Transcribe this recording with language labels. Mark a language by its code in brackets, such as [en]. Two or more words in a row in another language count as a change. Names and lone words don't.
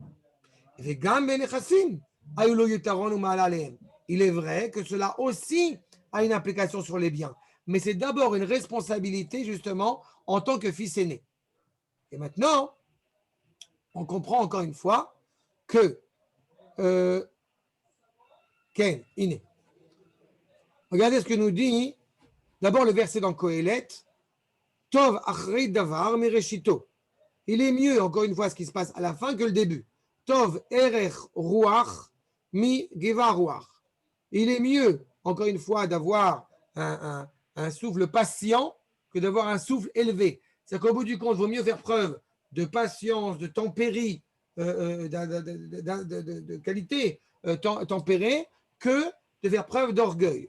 [fr] Il est vrai que cela aussi a une implication sur les biens, mais c'est d'abord une responsabilité, justement, en tant que fils aîné. Et maintenant, on comprend encore une fois que Ken, Iné. Regardez ce que nous dit d'abord le verset dans Kohelet. [he] טוב אחרית דבר מראשיתו. [fr] Il est mieux, encore une fois, ce qui se passe à la fin que le début. [he] טוב ארך רוח מגבה רוח. [fr] Il est mieux, encore une fois, d'avoir un souffle patient que d'avoir un souffle élevé. C'est-à-dire qu'au bout du compte, il vaut mieux faire preuve de patience, de tempérie, de qualité tempérée, que de faire preuve d'orgueil.